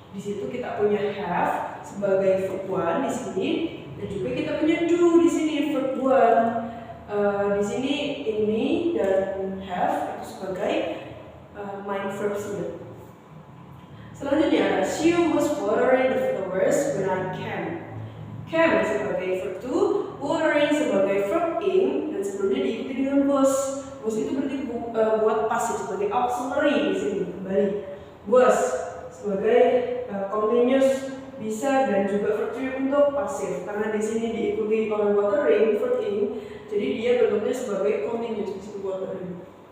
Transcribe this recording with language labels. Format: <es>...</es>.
<id>Di situ kita punya have sebagai verb 1 di sini dan juga kita punya do di sini verb 1. Di sini ini dan have itu sebagai main verbs ini. Selanjutnya ada</id> <en>she was watering the flowers when I came.</en> <id>Came sebagai verb 2, watering sebagai verb ing dan sebelumnya diikuti dengan was. Was itu berarti buat pasif sebagai auxiliary di sini kembali. Was sebagai continuous bisa dan juga verb 3 untuk pasif karena di sini diikuti oleh watering verb ing, jadi dia bentuknya sebagai continuous disebut watering.</id>